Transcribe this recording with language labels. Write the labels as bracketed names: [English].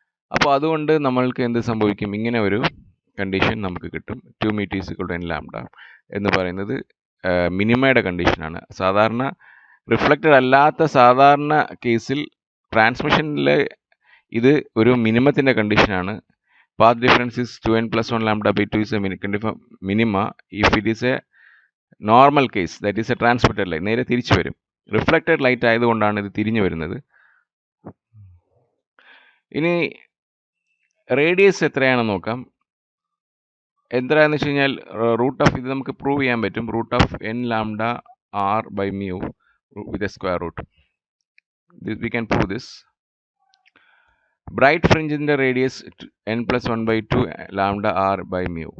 [Malayalam] അപ്പോൾ അതുകൊണ്ട് നമ്മൾക്ക് എന്ത് സംഭവിക്കും? ഇങ്ങനെ ഒരു കണ്ടീഷൻ നമുക്ക് കിട്ടും. 2μt = n ലാംഡ എന്ന് പറയുന്നത് മിനിമയുടെ കണ്ടീഷനാണ്. സാധാരണ റിഫ്ലക്റ്റഡ് അല്ലാത്ത സാധാരണ കേസിൽ ട്രാൻസ്മിഷനിൽ ഇത് ഒരു മിനിമത്തിൻ്റെ കണ്ടീഷനാണ്. [English] Path difference is 2n+1 λ/2 is a minima if it is a normal case, that is a transmitted light. [Malayalam] നേരെ തിരിച്ചു വരും. റിഫ്ലക്റ്റഡ് ലൈറ്റ് ആയതുകൊണ്ടാണ് ഇത് തിരിഞ്ഞു വരുന്നത്. ഇനി റേഡിയസ് എത്രയാണെന്ന് നോക്കാം. എത്രയാണെന്ന് വെച്ച് കഴിഞ്ഞാൽ ഇത് നമുക്ക് പ്രൂവ് ചെയ്യാൻ പറ്റും. [English] √n λr/μ with a square root. We can prove this. [Malayalam] Bright ഫ്രിഞ്ചിൻ്റെ radius n+1/2 λr/μ.